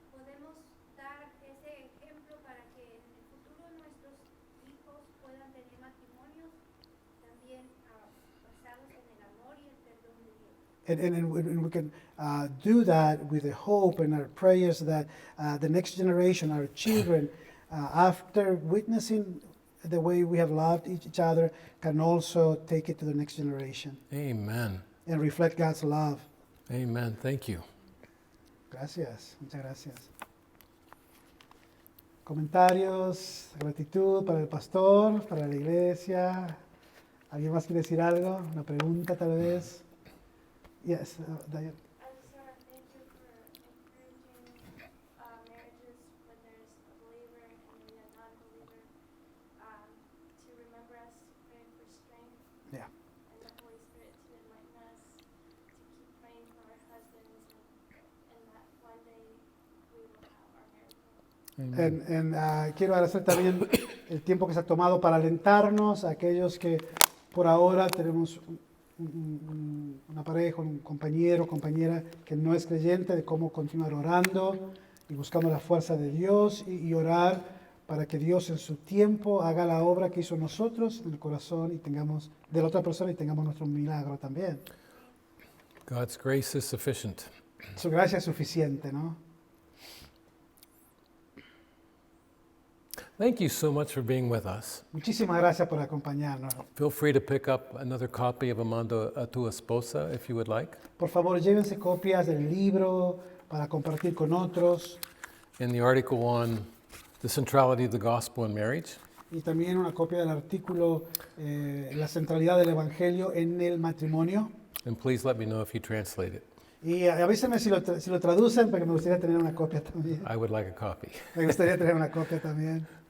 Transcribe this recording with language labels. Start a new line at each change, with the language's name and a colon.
Spanish: Podemos dar ese ejemplo para que en el futuro nuestros hijos puedan tener matrimonios también basados en el amor y el perdón de Dios.
English: And we can do that with the hope and our prayers that the next generation, our children, after witnessing the way we have loved each other, can also take it to the next generation Amen. and reflect God's love. Amen. Thank you.
Spanish: Gracias, muchas gracias. Comentarios, gratitud para el pastor, para la iglesia. ¿Alguien más quiere decir algo? ¿Una pregunta tal vez?
English: Yes,
Spanish: Diane.
English: I just want to thank you for encouraging marriages when there's a believer and maybe a non-believer to remember us to pray for strength Yeah. and the Holy Spirit to enlighten us to keep praying for our husbands and that one day we will have our marriage. Amen.
Spanish: Quiero agradecer también el tiempo que se ha tomado para alentarnos a aquellos que por ahora tenemos una pareja, un compañero, compañera que no es creyente, de cómo continuar orando y buscando la fuerza de Dios y orar para que Dios en su tiempo haga la obra que hizo nosotros en el corazón y tengamos de la otra persona y tengamos nuestro milagro también.
English: God's grace is sufficient.
Spanish: Su gracia es suficiente, ¿no?
English: Thank you so much for being with us.
Spanish: Muchísimas gracias por acompañarnos.
English: Feel free to pick up another copy of Amando a tu Esposa if you would like.
Spanish: Por favor, llévense copias del libro para compartir con otros
English: In the article on the centrality of the gospel in marriage.
Spanish: y también una copia del artículo La centralidad del Evangelio en el matrimonio.
English: And please let me know if you translate it.
Spanish: Y avísenme si lo traducen, porque me gustaría tener una copia también.
English: I would like a copy.
Spanish: Me gustaría tener una copia también.